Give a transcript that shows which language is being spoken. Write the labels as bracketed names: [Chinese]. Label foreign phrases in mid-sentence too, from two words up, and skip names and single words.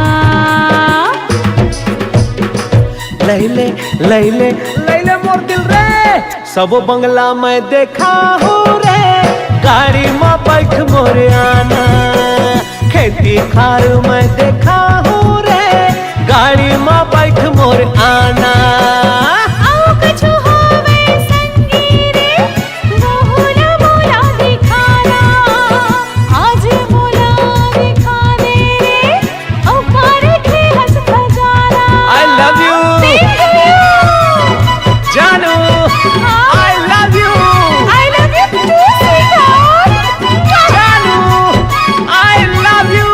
[Chhattisgarhi] लैले लैले लैले मोर दिल रे, सब बंगला मैं देखा हूँ रे। गाड़ी में बैठ मोरे आना, खेती खार मैं देखा हूँ रे, गाड़ी में बैठ मोर आना। आओ कछु होवे संगी रे, मोला मोला दिखाना, आज मोला दिखा दे रे, औ पार के हंस खजाना। [English] I love you [Chhattisgarhi] जानू, [English] I love you I love you too, sweetheart. जानू, I love you